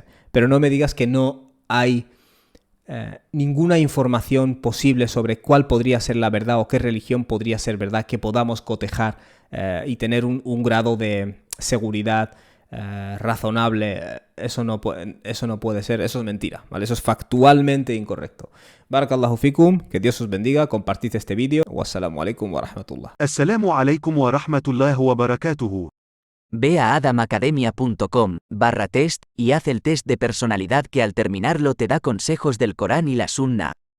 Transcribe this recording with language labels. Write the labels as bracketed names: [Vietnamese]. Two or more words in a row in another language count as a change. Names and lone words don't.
[Spanish] Pero no me digas que no hay ninguna información posible sobre cuál podría ser la verdad o qué religión podría ser verdad que podamos cotejar y tener un grado de seguridad razonable. Eso no puede ser, eso es mentira, ¿vale? Eso es factualmente incorrecto. [Arabic] بارك الله فيكم, [Spanish] que Dios os bendiga, compartid este vídeo. [Arabic] والسلام عليكم ورحمة الله. السلام عليكم ورحمة الله وبركاته. [Spanish] Ve a adamacademia.com/test y haz el test de personalidad que al terminarlo te da consejos del Corán y la Sunna.